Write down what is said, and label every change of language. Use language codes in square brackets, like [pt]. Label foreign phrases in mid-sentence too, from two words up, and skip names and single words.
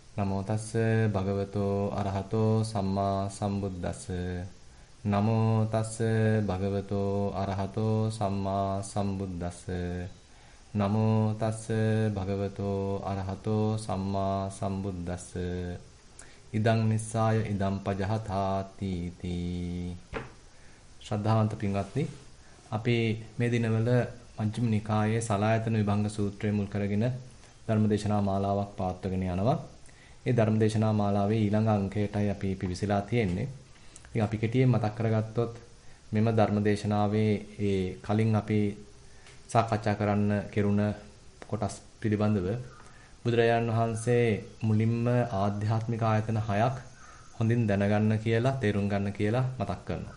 [pi] නමෝ තස්ස භගවතෝ අරහතෝ සම්මා සම්බුද්දස්ස නමෝ තස්ස භගවතෝ අරහතෝ සම්මා සම්බුද්දස්ස නමෝ තස්ස භගවතෝ අරහතෝ සම්මා සම්බුද්දස්ස ඉදං නිස්සාය ඉදං පජහතාති තී. [si] ශ්‍රද්ධාවන්ත පින්වත්නි, අපි මේ දිනවල මජ්ක්‍ධිම නිකායේ සලායතන විභංග සූත්‍රය මුල් කරගෙන ධර්මදේශනා මාලාවක් පවත්වාගෙන යනවා. ඒ ධර්මදේශනා මාලාවේ ඊළඟ අංකයටයි අපි පිවිසලා තියෙන්නේ. ඉතින් අපි කෙටියෙන් මතක් කරගත්තොත් මෙම ධර්මදේශනාවේ ඒ කලින් අපි සාකච්ඡා කරන්න කෙරුණ කොටස් පිළිබඳව බුදුරජාණන් වහන්සේ මුලින්ම ආධ්‍යාත්මික ආයතන 6ක් හොඳින් දැනගන්න කියලා, තේරුම් ගන්න කියලා මතක් කරනවා.